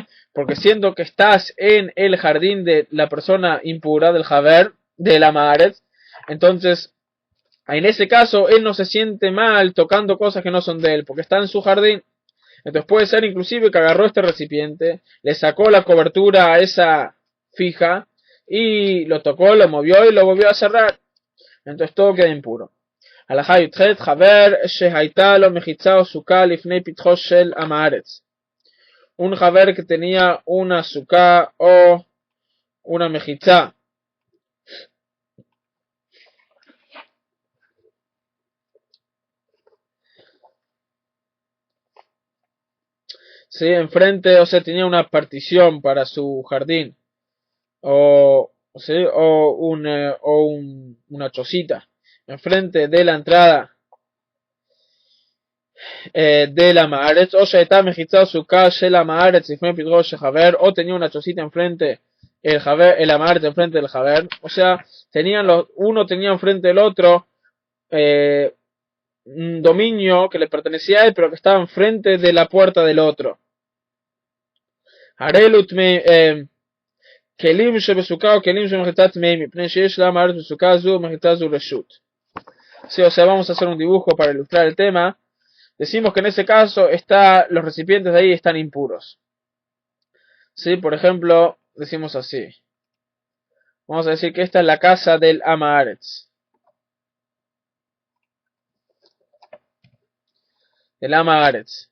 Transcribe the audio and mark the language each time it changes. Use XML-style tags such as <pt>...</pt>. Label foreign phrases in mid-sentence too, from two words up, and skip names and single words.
<es>Porque siendo que estás en el jardín de la persona impura, del Haver, de la Amaretz, entonces en ese caso, él no se siente mal tocando cosas que no son de él, porque está en su jardín. Entonces puede ser inclusive que agarró este recipiente, le sacó la cobertura a esa fija, y lo tocó, lo movió y lo volvió a cerrar. Entonces todo queda impuro.</es> <he>הלכה י"ח חבר שהייתה לו מחיצה או סוכה לפני פתחו של עם הארץ.</he> <es>Un חבר que tenía una suká o una mejitza, ¿sí? Enfrente, o sea, tenía una partición para su jardín, o, ¿sí? Una chocita enfrente de la entrada de la Maaretz, o</es> <he>שהייתה מחיצה סוכה של המארץ לפני פתחו של חבר,</he> <es>o tenía una chocita enfrente el Maaretz enfrente del Javer, o sea, uno tenía enfrente del otro un dominio que le pertenecía a él, pero que estaba enfrente de la puerta del otro.</es> <he>כלים שבסוכה או כלים שמחיצה טמאים, מפני שיש לעם הארץ בסוכה זו ומחיצה זו רשות.</he> <es>Sí, o sea, vamos a hacer un dibujo para ilustrar el tema. Decimos que en ese caso los recipientes de ahí están impuros. Sí, por ejemplo, decimos así. Vamos a decir que esta es la casa del Amaretz. Del Amaretz.</es>